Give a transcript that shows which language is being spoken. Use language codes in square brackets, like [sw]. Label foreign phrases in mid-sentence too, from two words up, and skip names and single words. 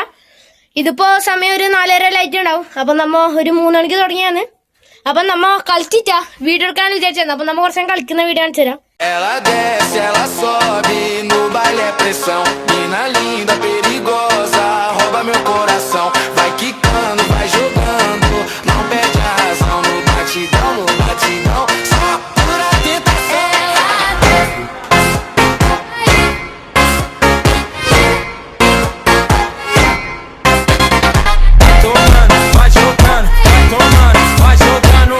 [ml] ഇതിപ്പോ സമയം ഒരു 4:30 ലൈറ്റ് ഉണ്ടാവും. അപ്പൊ നമ്മ ഒരു 3 മണിക്ക് തുടങ്ങിയാണ്. അപ്പൊ നമ്മ കളിച്ചിട്ടാ വീഡിയോ എടുക്കാൻ വിചാരിച്ചു. അപ്പൊ നമ്മ കുറച്ച് കളിക്കുന്ന വീഡിയോ കാണിച്ചു തരാം. [pt] Ela desce, ela sobe, no baile é pressão. Mina linda, perigosa, rouba meu coração. Vai quicando, vai jogando, não perde a razão. No batidão, só pura tentação. Tomando, vai jogando, vai jogando.